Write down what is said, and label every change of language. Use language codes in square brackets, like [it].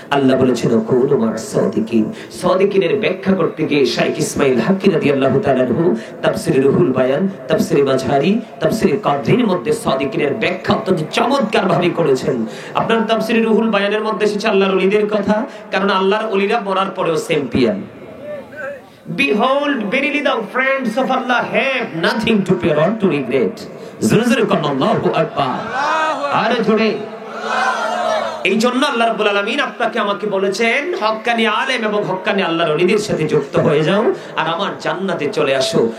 [bn] আল্লাহ বলেছেন, [ar] কুনু মা'আস সাদিকিন। [bn] সাদিকিনের ব্যাখ্যা করতে গিয়ে শাইখ ইসমাঈল হাক্কি রাদিয়াল্লাহু তাআলা আনহু তাফসীরে রুহুল বায়ান, তাফসীরে মাঝহারি, তাফসীরে কাদরির মধ্যে সাদিকিনের ব্যাখ্যা অত্যন্ত চমৎকার ভাবে করেছেন। আপনার তাফসীরে রুহুল বায়ানের মধ্যে এসেছে আল্লাহর ওলিদের কথা, কারণ আল্লাহর ওলিরা মরার পরেও champion. [en] Behold, verily the friends of Allah have nothing to fear or to regret. [bn] জোরে কোন আল্লাহু আকবার। আরে জোরে। এই জন্য আল্লাহ রাব্বুল আলামিন আপনাকে আমাকে বলেছেন, হক্কানি আলেম এবং হক্কানি আল্লাহর ওলিদের সাথে যুক্ত হয়ে যাও আর আমার জান্নাতে চলে আসো।